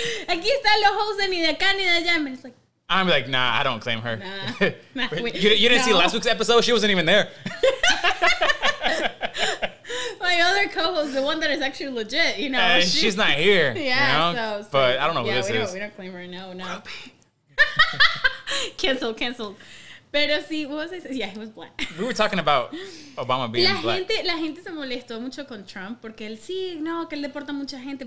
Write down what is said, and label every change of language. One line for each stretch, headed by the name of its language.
Spanish: Aquí están los hosts ni de acá ni de allá.
English: And it's like, I'm like, nah, I don't claim her. Nah, you didn't see last week's episode? She wasn't even there. My other co-host, the one that is actually legit, she's not here. Yeah, so but I don't know who this is. We don't claim her. No. Canceled.
Spanish: Pero sí,
English: what was I saying? Yeah, he was black. We were talking about Obama being black.
Spanish: La gente se molestó mucho con Trump porque él que él deporta mucha gente.